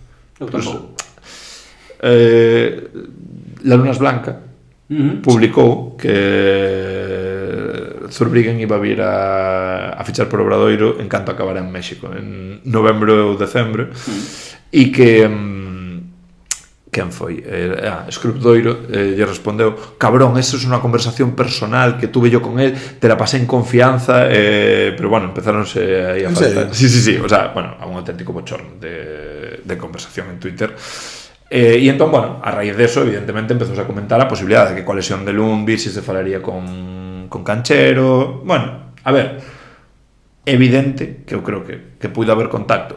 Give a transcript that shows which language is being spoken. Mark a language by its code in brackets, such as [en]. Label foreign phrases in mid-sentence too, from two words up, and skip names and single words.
[gl] La Lunas Blanca publicou que Zurbriggen iba a vir a fichar por Obradoiro en canto acabara en México en novembro ou decembro e que quen foi? Escrupdoiro lle respondeu: [es] cabrón, eso es unha conversación personal que tuve yo con él, te la pasé en confianza, pero bueno, [gl] empezáronse aí a faltar. [es] Sí, o sea, bueno, a un auténtico bochorno de conversación en Twitter. [gl] E entón, bueno, a raíz de eso, evidentemente, empezou a comentar a posibilidade de que coa lesión de Lundqvist se falaría con Canchero. Bueno, a ver, evidente que eu creo que puido haber contacto.